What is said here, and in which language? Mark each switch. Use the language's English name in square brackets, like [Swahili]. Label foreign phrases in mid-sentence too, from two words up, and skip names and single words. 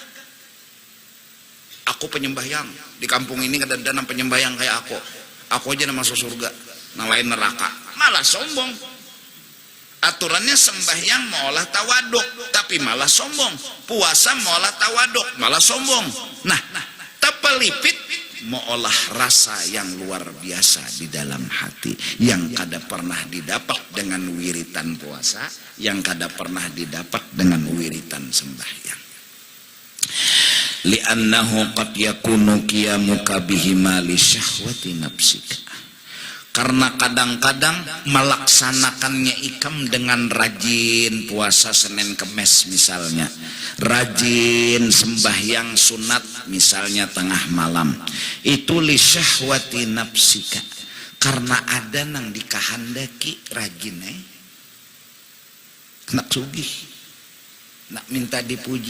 [Banjar] aku penyembahyang di kampung ini kadang-kadang penyembahyang kayak aku aja masuk surga yang lain neraka malah sombong aturannya sembahyang malah tawaduk tapi malah sombong puasa malah tawaduk malah sombong nah tepelipit mengolah rasa yang luar biasa di dalam hati yang kada pernah didapat dengan wiritan puasa yang kada pernah didapat dengan wiritan sembahyang [Arabic] لأنه قد يكون قيامك بهما لشهوة نفسك [Banjar] Karena kadang-kadang melaksanakannya ikam dengan rajin puasa Senin Kemis misalnya, rajin sembahyang sunat misalnya tengah malam, itu [Arabic] لشهوة نفسك, [Banjar] karena ada nang dikahandaki rajin nak sugih, nak minta dipuji.